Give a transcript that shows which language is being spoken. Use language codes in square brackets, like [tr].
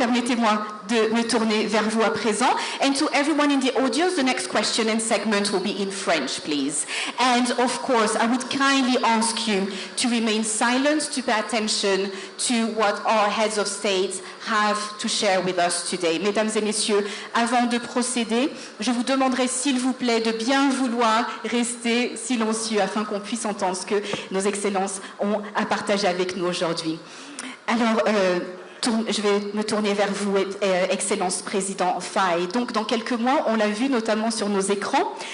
[fr] Permettez-moi de me tourner vers vous à présent. [en] And to everyone in the audience, the next question and segment will be in French, please. And of course, I would kindly ask you to remain silent, to pay attention to what our heads of state have to share with us today. [fr] Mesdames et messieurs, avant de procéder, je vous demanderai s'il vous plaît de bien vouloir rester silencieux afin qu'on puisse entendre ce que nos excellences ont à partager avec nous aujourd'hui. Alors, je vais me tourner vers vous, Excellence Président Faye. Donc, dans quelques mois, on l'a vu notamment sur nos écrans,